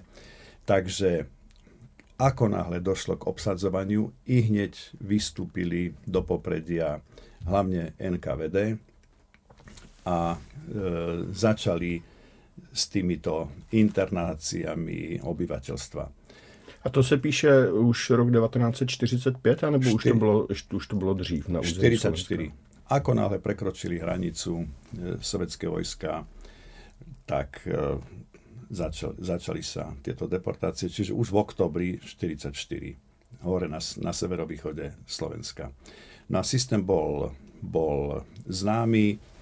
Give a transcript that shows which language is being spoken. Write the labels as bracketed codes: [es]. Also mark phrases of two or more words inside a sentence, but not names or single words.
[sk] Takže ako náhle došlo k obsadzovaniu, i hneď vystúpili do popredia hlavne NKVD a začali s týmito internáciami obyvateľstva. [cs] A to se píše už rok 1945, anebo už to bylo dřív na území 44. Slovenska? [sk] Ako náhle prekročili hranicu sovětské vojska, tak začali sa tieto deportácie, čiže už v oktobri 44 hore na severovýchode Slovenska. No a systém bol známy.